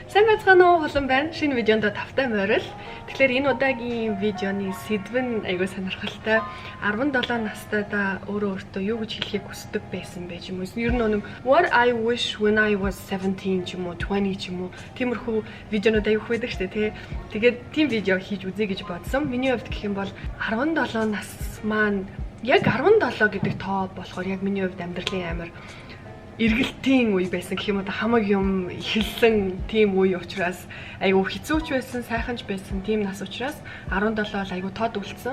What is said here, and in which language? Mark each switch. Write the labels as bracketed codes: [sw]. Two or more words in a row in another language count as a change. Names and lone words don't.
[mn] Сайн байцгаана уу олон байна. Шинэ видеонд тавтай морил. Тэгэхээр энэ удаагийн видеоны сэдв нь айгүй сонирхолтой. 17 настайдаа өөртөө юу гэж хэлхийг хүсдэг байсан байж юм уу? Ер нь [en] what I wish when I was 17 [mn] ч юм уу 20 ч юм уу. Тиймэрхүү видеонууд айгүй байдаг шүү дээ, тий. Тэгээд тийм видео хийж үзье гэж бодсон. Миний хувьд гэх юм бол 17 нас маань яг 17 гэдэг тоо болохоор яг миний хувьд амьдралын амар эргэлтийн үе байсан гэх юм уу, хамаг юм эхэлсэн тийм үе учраас айгүй хэцүүч байсан, сайханч байсан тийм нас учраас 17 л айгүй тод үлдсэн.